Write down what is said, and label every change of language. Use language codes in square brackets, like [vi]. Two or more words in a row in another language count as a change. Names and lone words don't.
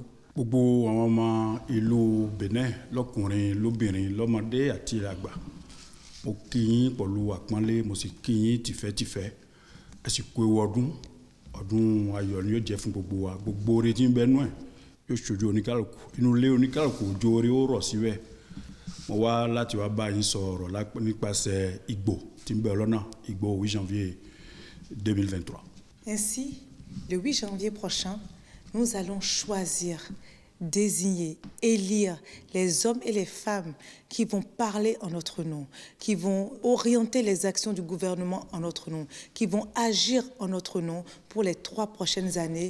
[yo] Gbogbo àwọn ọmọ ìlú Benin lọ́kùnrin lóbìnrin lọ́mọdé àti àgbà mo kí yín pẹ̀lú àpọ́nlé mo sì kí yín tìfẹ́tìfẹ́ ẹ sì kú ewu ọdún ayọ̀ ni yóò jẹ́ fún gbogbo wa gbogbo oore tí ń bẹ nú ẹ̀ yóò ṣojú oníkálùkù inú ilé oníkálùkù ojú oore ó rọ̀ síbẹ̀ mo wá láti wá bá yín sọ̀rọ̀ nípasẹ̀ Ìgbò tí ń bẹ lọ́nà Ìgbò 8 janvier 2023. [fr] Ainsi, le 8 janvier prochain, nous allons choisir, désigner, élire les hommes et les femmes qui vont parler en notre nom, qui vont orienter les actions du gouvernement en notre nom, qui vont agir en notre nom pour les 3 prochaines années.